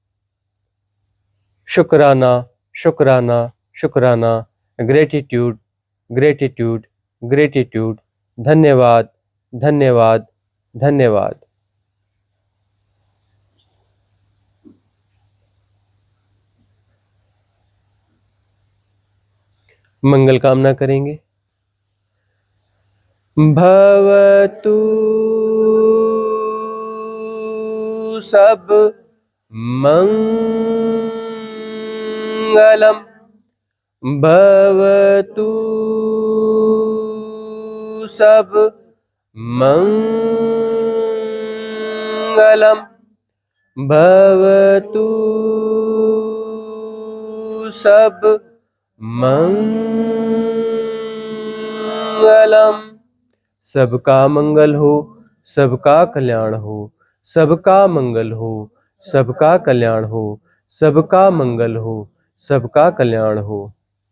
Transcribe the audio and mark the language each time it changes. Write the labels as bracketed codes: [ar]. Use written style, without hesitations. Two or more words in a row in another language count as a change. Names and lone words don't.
[hi] शुक्राना, शुक्राना, शुक्राना, [en] gratitude, gratitude, gratitude, [hi] धन्यवाद, धन्यवाद, धन्यवाद। मंगल कामना करेंगे। [pi] भवतु सब मंगलम, भवतु सब मंगलम, भवतु सब मंगलम। [hi] सबका मंगल हो, सबका कल्याण हो, सबका मंगल हो, सबका कल्याण हो, सबका मंगल हो, सबका कल्याण हो।